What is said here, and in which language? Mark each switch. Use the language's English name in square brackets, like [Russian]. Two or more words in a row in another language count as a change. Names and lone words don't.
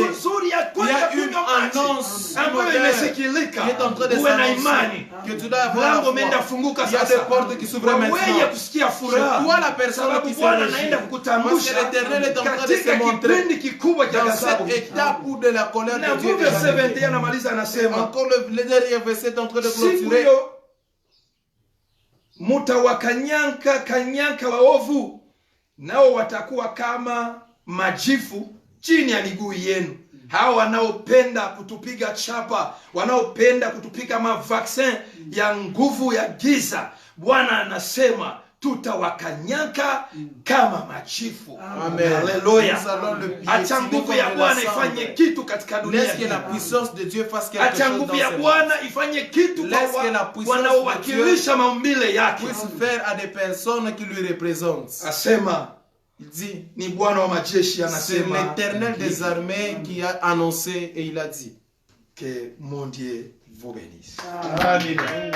[French] Il y a une annonce qui est en train de s'annoncer, que tu dois avoir la foi. Il y a des portes qui s'ouvrent maintenant. C'est toi la personne qui se réjouit, parce que l'Éternel est en train de se montrer dans cette étape où de la colère de Dieu est arrivée. Encore le dernier verset est en train de clôturer. [Swahili] Mutawakanyanka waovu, nao watakuwa kama majifu chini ya miguu yenu. Hao wanaopenda kutupiga chapa, wanaopenda kutupiga mavaksin ya nguvu ya giza, Bwana anasema tutawakanyaka kama machifu. Amen. Haleluya. Acha nguvu ya Bwana ifanye kitu katika dunia. [French] Laisse que la puissance de Dieu fasse quelque chose. [Swahili] Acha nguvu ya Bwana ifanye kitu kwa wanaowakilisha maumbile yake. [French] Puisse faire à des personnes qui lui représentent. [Swahili] Asema, [French] il dit, [Swahili] ni Bwana wa majeshi anasema, [French] c'est l'Éternel des armées qui a annoncé et il a dit que mon Dieu vous bénisse. Amen.